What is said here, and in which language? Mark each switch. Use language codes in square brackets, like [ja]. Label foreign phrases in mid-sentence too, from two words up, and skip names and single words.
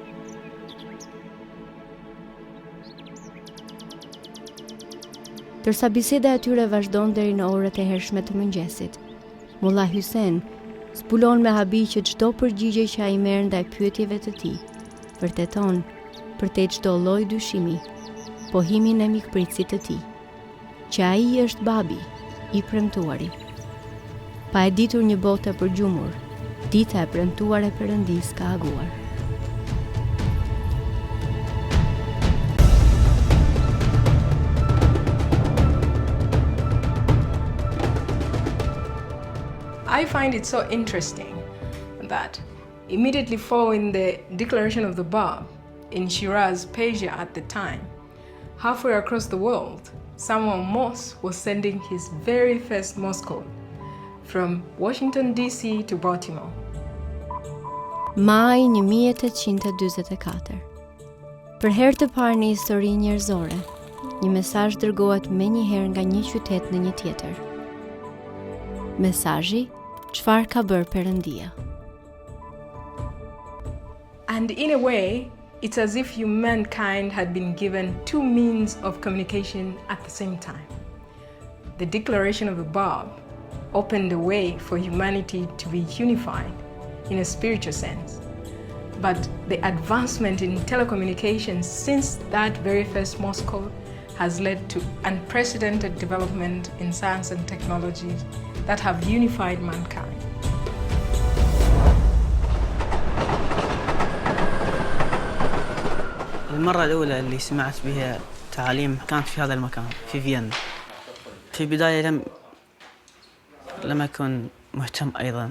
[sq] Tërsa biseda e tyre vazhdon deri në orët e hershme të mëngjesit, Mullah Hussein zbulon me habi që çdo përgjigje që ai merr ndaj pyetjeve të tij vërteton përtej çdo lloj dyshimi, pohimin e mikpritësit të tij, që ai është babi I premtuari. Pa e ditur një botë e përgjumur, dita e premtuar e Perëndis ka aguar. [en] I find it so interesting that immediately following the declaration of the Bab in Shiraz, Persia at the time, halfway across the world, Samuel Morse was sending his very first Morse code from Washington DC to Baltimore. [sq] Maj 1844. Për herë të parë në histori njerëzore, një mesazh dërgohet menjëherë nga një qytet në një tjetër. Mesazhi çfarë ka bërë Perëndia. [en] And in a way, it's as if humankind had been given two means of communication at the same time. The declaration of the Bab opened a way for humanity to be unified in a spiritual sense. But the advancement in telecommunications since that very first Morse code has led to unprecedented development in science and technology that have unified mankind. [ar] المرة الأولى اللي سمعت بها تعاليم كانت في هذا المكان في فيينا. في البداية لم أكن مهتم أيضا.